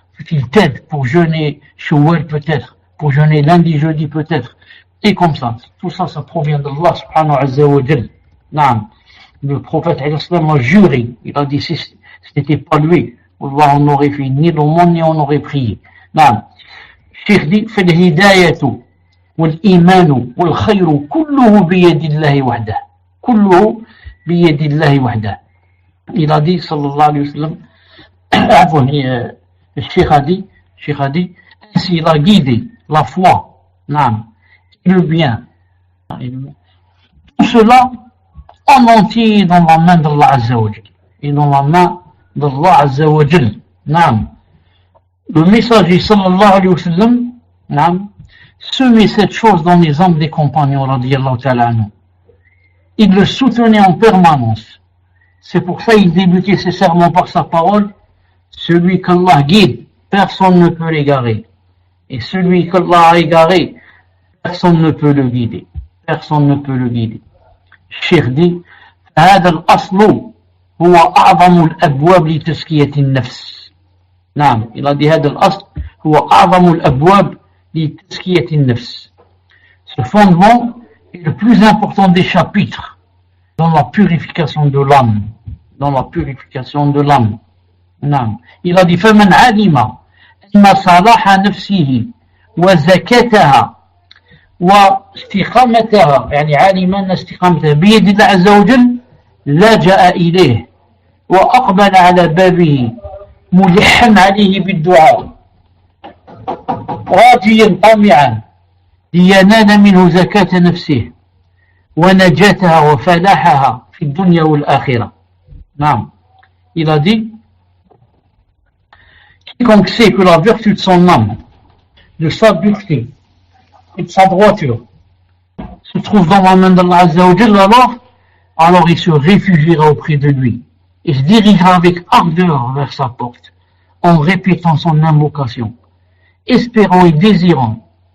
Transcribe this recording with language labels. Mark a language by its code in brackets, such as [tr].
[fr] Ensuite, il t'aide pour jeûner Shawwal peut-être, pour jeûner lundi, jeudi peut-être. Et comme ça. Tout ça, ça provient d'Allah subhanahu wa ta'ala. Le prophète a juré. Il a dit, si ce n'était pas lui, Allah, on n'aurait fait ni le monde, ni on aurait prié. Cheikh dit, [ar] فالهداية والإيمان والخير كله بيد الله وحده. كله بيد الله وحده. [fr] Il a dit, sallallahu alayhi wa sallam, le cheikh a dit, ainsi il a guidé la foi, le bien. Tout cela en entier dans la main d'Allah Azza wa Jal. Et dans la main d'Allah Azza wa Jal. Le messager sallallahu alayhi wa sallam semait cette chose dans les âmes des compagnons radiyallahu ta'ala anhu. Il le soutenait en permanence. C'est pour ça qu'il débutait ses sermons par sa parole. Celui qu'Allah guide, personne ne peut l'égarer. Et celui qu'Allah a égaré, personne ne peut le guider. Personne ne peut le guider. [ar] الشيخ دي هذا الأصل هو أعظم الأبواب لتزكية النفس. [fr] il a dit [ar] هذا الأصل هو أعظم الأبواب لتزكية النفس. [fr] Ce fondement est le plus important des chapitres dans la purification de l'âme. Il a dit [ar] فمن علم أن صلاح نفسه وزكاتها واستقامتها علم أن استقامتها بيد الله عز وجل لجأ إليه وأقبل على بابه ملحا عليه بالدعاء راجيا طامعا لينال منه زكاة نفسه ونجاتها وفلاحها في الدنيا والآخرة. [fr] Il a dit, quiconque sait que la vertu de son âme, de sa dureté et de sa droiture se trouve dans la main d'Allah Azza wa Jalla, alors il se réfugiera auprès de lui et se dirigera avec ardeur vers sa porte en répétant son invocation, espérant et désirant,